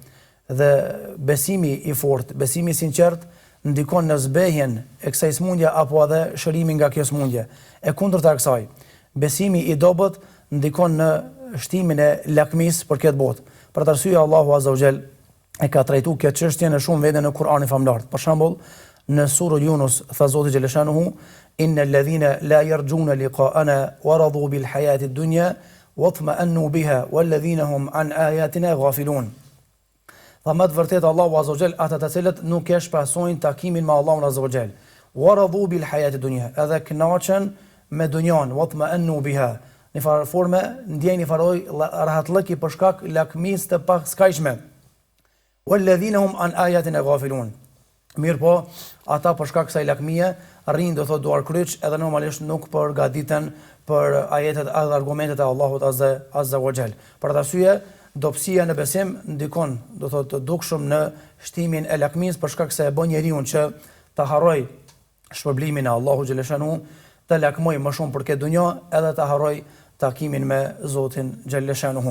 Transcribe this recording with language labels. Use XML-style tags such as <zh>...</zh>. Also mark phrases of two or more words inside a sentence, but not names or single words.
<sq>Dhe besimi i fortë, besimi i sinqert ndikon në zbehjen e kësaj sëmundje apo edhe shërimin nga kjo sëmundje. E kundërta e kësaj, besimi i dobët ndikon në shtimin e lakmisë për këtë botë. Për atë arsye Allahu</sq> <ar>Azza wa Jall</ar> <sq>e ka trajtuar këtë çështje në shumë vende në Kur'anin famlar. Për shembull, në surën Yunus tha Zoti xhaleshanuhu:</sq> <ar>"إن الذين لا يرجون لقاءنا ورضوا بالحياة الدنيا واطمأنوا بها والذين هم عن آياتنا غافلون."</ar> <sq>Tha më të vërtet Allahu</sq> <ar>Azza wa Jall</ar> <sq>ata të cilët nuk e shpresojnë takimin me Allahun</sq> <ar>Azza wa Jall. ورضوا بالحياة الدنيا,</ar> <sq>edhe kënaqen me dunjan,</sq> <ar>wa tma'annu biha.</ar> <sq>Në farë forme ndjejnë faroj rahatlëki për shkak lakmisë të paskajshme.</sq> <ar>والذين هم عن آياتنا غافلون.</ar> <sq>Mirë po, ata për shkak kësaj lakmie rrinë do thotë duar kryq edhe normalisht nuk përgatiten për ajetet dhe argumentet e Allahut</sq> <ar>Azza wa Jall.</ar> <sq>Për atë arsye dobësia në besim ndikon, do thotë dukshëm në shtimin e lakmisë për shkak se e bën njeriu që ta harroj shpërblimin e Allahut xhaleshanu, të lakmoj më shumë për këtë dunjë edhe të harroj takimin me Zotin xhaleshanu.</sq>